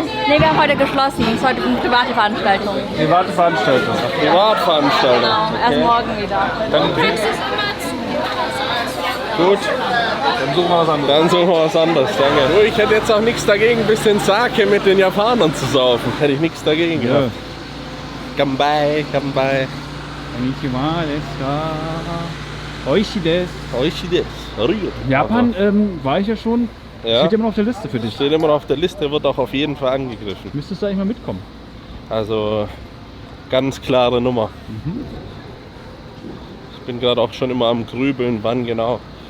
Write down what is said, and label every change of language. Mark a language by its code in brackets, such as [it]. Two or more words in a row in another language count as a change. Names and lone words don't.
[de] Nee, wir haben heute geschlossen. Es ist heute eine private Veranstaltung. Private Veranstaltung. Privatveranstaltung. Genau, erst morgen wieder. Dann Gut, Dann suchen wir was anderes. dann suchen wir was anderes, danke. Du, ich hätte jetzt auch nichts dagegen, ein bisschen Sake mit den Japanern zu saufen. Hätte ich nichts dagegen Ja. gehabt. [ja] 乾杯、乾杯. こんにちはですか? おいしいです. おいしいです. [de] Rührt. Japan war ich ja schon. Ja. Steht immer noch auf der Liste für dich. Steht immer noch auf der Liste, wird auch auf jeden Fall angegriffen. Müsstest du eigentlich mal mitkommen. Also ganz klare Nummer. Ich bin gerade auch schon immer am Grübeln, wann genau.